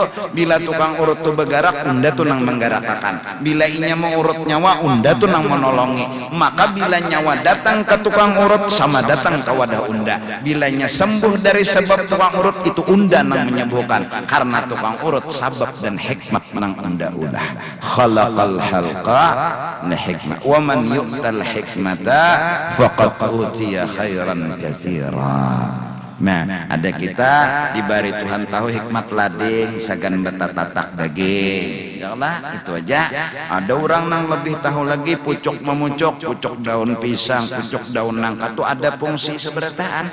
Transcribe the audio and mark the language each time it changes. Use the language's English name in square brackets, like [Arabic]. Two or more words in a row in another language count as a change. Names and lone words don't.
[Banjar] Bila tukang urut tu bergerak, unda tu nang menggerakkan. Bila inya mau urut nyawa, unda tu nang menolongi. Maka bila nyawa datang ke tukang urut sama datang ke wadah unda. Bilanya sembuh dari sebab tukang urut itu unda nang menyembuhkan. Karena tukang urut sabab dan hikmat nang unda udah. [Arabic] خلق الخلق نا حكمة. ومن يؤت الحكمة فقد أوتي خيرا كثيرا. [Banjar] Nah, ada kita diberi Tuhan tahu hikmat lading sagan betatatak daging. Yalah, itu aja. Ada orang yang lebih tahu lagi pucuk memucuk, pucuk daun pisang, pucuk daun nangka itu ada fungsi seberataan.